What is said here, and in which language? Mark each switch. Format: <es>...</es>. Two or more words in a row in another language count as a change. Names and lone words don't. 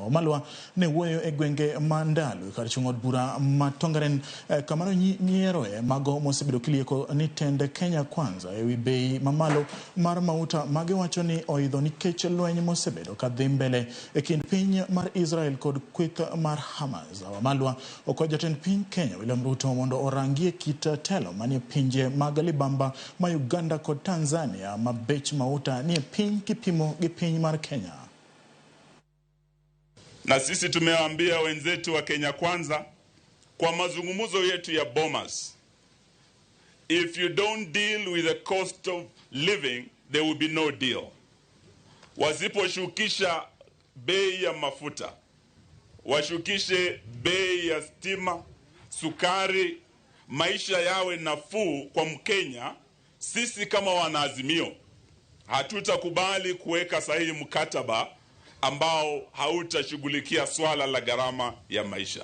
<luo>Wamalwa ne wuoyo e gwenge mandalu kar chung' od bura matongaren kamano nyieroe mago mosebedo kilieko ni tend Kenya Kwanza ewi bei mamalo mar mauta mage wacho ni oidho nikech lweny mosebedo kadhi mbele e kind piny mar Israel kod kweth mar Hamas. Wamalwa okwayo jatend piny Kenya William Ruto mondo orangie kit telo manie pinje mag libamba ma Uganda kod Tanzania mabech mauta ni piny kipimo gi piny mar Kenya.</luo> <sw>Na sisi tumewaambia wenzetu wa Kenya Kwanza kwa mazungumzo yetu ya Bomas,</sw> <en>if you don't deal with the cost of living, there will be no deal.</en> <sw>Wasiposhukisha bei ya mafuta, washukishe bei ya stima, sukari, maisha yawe nafuu kwa Mkenya, sisi kama wanaazimio hatutakubali kuweka sahihi mkataba ambao hautashughulikia swala la gharama ya maisha.</sw>